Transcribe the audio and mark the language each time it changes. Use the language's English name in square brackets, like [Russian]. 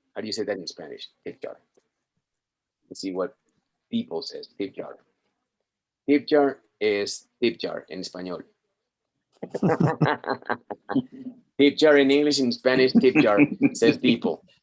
[English] How do you say that in Spanish? Tip jar. Let's see what people says. Tip jar. [Spanish] Tip jar es tip jar en español. [English] Tip jar in English, in Spanish, tip jar, says people.